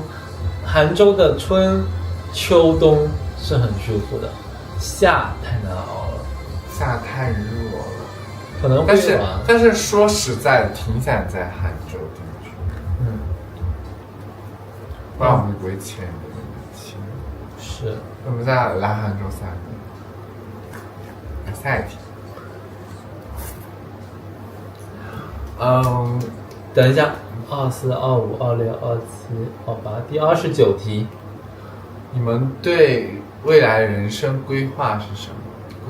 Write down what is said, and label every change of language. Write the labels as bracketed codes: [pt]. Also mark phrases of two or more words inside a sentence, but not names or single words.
[zh] 杭州的春秋冬是很舒服的，夏太難熬了，夏太熱了。可能会有啊。但是說實在的，挺想在杭州定居。不然我們不會簽的。是。我們再來杭州3個。下一題。等一下，24、25、26、27、28，第29題。你們對未來人生規劃是什麼？